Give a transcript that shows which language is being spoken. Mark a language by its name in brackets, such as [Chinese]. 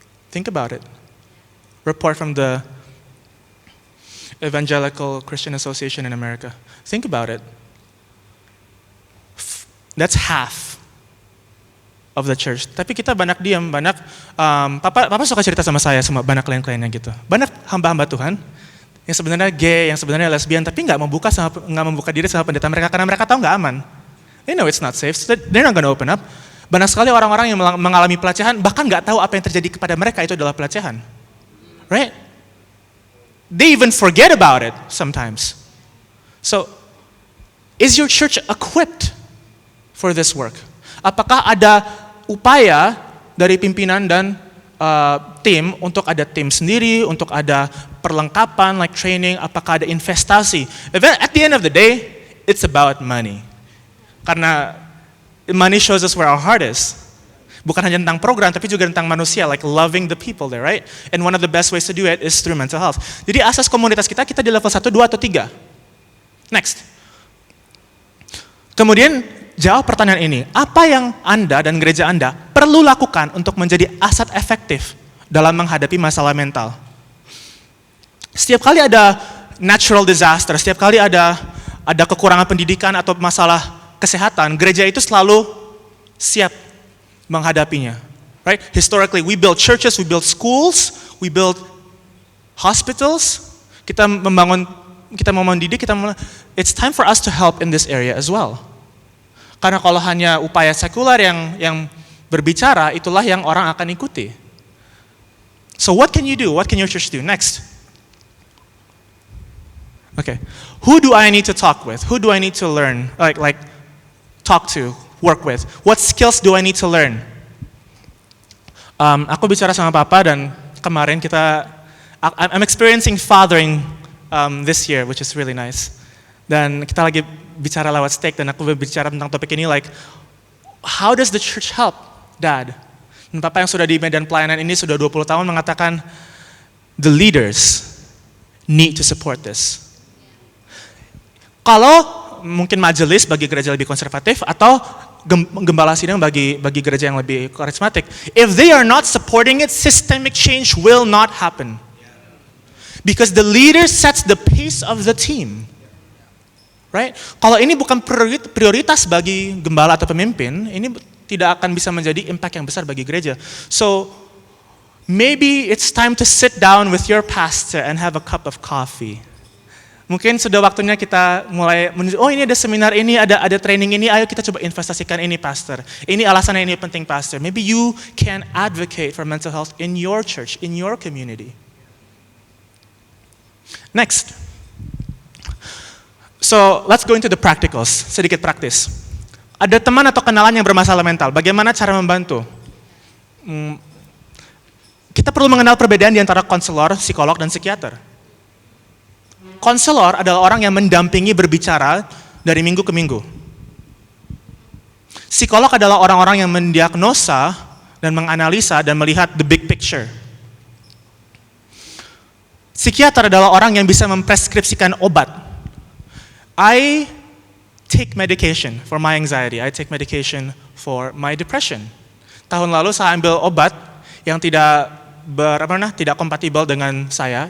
[English] Think about it. Report from the Evangelical Christian Association in America. Think about it. That's half of the church. [Indonesian] Tapi kita banyak diam, banyak, Papa suka cerita sama saya, sama banyak klien-kliennya gitu. Banyak hamba-hamba Tuhan, yang sebenarnya gay, yang sebenarnya lesbian, tapi nggak membuka diri sama pendeta mereka karena mereka tahu nggak aman. [English] They know it's not safe, so they're not going to open up. [Indonesian] Banyak sekali orang-orang yang mengalami pelecehan, bahkan nggak tahu apa yang terjadi kepada mereka itu adalah pelecehan, right? [English] They even forget about it sometimes. So, is your church equipped for this work? [Indonesian] Apakah ada upaya dari pimpinan dan tim untuk ada tim sendiri, untuk ada perlengkapan like training, apakah ada investasi? [English] At the end of the day, it's about money. Karena money shows us where our heart is. [Indonesian] Bukan hanya tentang program, tapi juga tentang manusia, [English] like loving the people there, right? And one of the best ways to do it is through mental health. [Indonesian] Jadi asas komunitas kita di level 1, 2, atau 3. Next. Kemudian jawab pertanyaan ini, apa yang Anda dan gereja Anda perlu lakukan untuk menjadi aset efektif dalam menghadapi masalah mental? Setiap kali ada natural disaster, setiap kali ada kekurangan pendidikan atau masalah kesehatan, gereja itu selalu siap menghadapinya. [English] Right? Historically, we build churches, we build schools, we build hospitals. [Indonesian] Kita membangun didik, [English] it's time for us to help in this area as well. [Indonesian] Karena kalau hanya upaya sekuler yang berbicara, itulah yang orang akan ikuti. [English] So what can you do? What can your church do? Next. Okay. Who do I need to talk with? Who do I need to learn? Like talk to, work with. What skills do I need to learn? [Indonesian] Aku bicara sama Papa dan kemarin [English] I'm experiencing fathering this year, which is really nice. [Indonesian] Dan kita lagi bicara lewat steak dan aku berbicara tentang topik ini like, [English] how does the church help, Dad? [Indonesian] Dan Papa yang sudah di medan pelayanan ini sudah 20 tahun mengatakan, [English] the leaders need to support this. [Indonesian] Kalau mungkin majelis bagi gereja lebih konservatif atau gembala sidang bagi gereja yang lebih karismatik, [English] if they are not supporting it, systemic change will not happen. Because the leader sets the pace of the team. Right? [Indonesian] Kalau ini bukan prioritas bagi gembala atau pemimpin, ini tidak akan bisa menjadi impact yang besar bagi gereja. [English] So, maybe it's time to sit down with your pastor and have a cup of coffee. [Indonesian] Mungkin sudah waktunya kita mulai oh ini ada seminar ini, ada training ini, ayo kita coba investasikan ini, pastor. Ini alasannya ini penting, pastor. [English] Maybe you can advocate for mental health in your church, in your community. Next. So, let's go into the practicals, [Indonesian] sedikit praktis. Ada teman atau kenalan yang bermasalah mental, bagaimana cara membantu? Kita perlu mengenal perbedaan di antara konselor, psikolog, dan psikiater. Konselor adalah orang yang mendampingi berbicara dari minggu ke minggu. Psikolog adalah orang-orang yang mendiagnosa dan menganalisa dan melihat the big picture. Psikiater adalah orang yang bisa mempreskripsikan obat. [English] I take medication for my anxiety. I take medication for my depression. [Indonesian] Tahun lalu saya ambil obat yang tidak tidak kompatibel dengan saya.